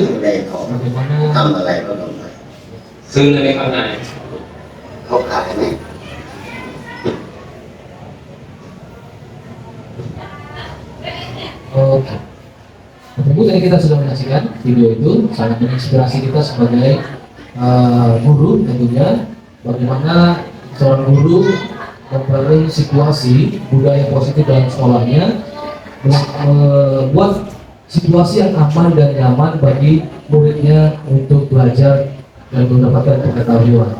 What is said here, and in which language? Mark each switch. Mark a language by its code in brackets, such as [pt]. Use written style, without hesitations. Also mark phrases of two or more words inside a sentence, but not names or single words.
[th] ได้ของ bagaimana ทำอะไรก็ต้องไป ซื้อเลยไหมครับนาย เขาขายไหม [id] Oke. Bapak Ibu, tadi kita sudah menyaksikan video itu sangat menginspirasi kita sebagai guru tentunya bagaimana seorang guru membangun situasi budaya positif dalam sekolahnya membuat situasi yang aman dan nyaman bagi muridnya untuk belajar dan mendapatkan pengetahuan.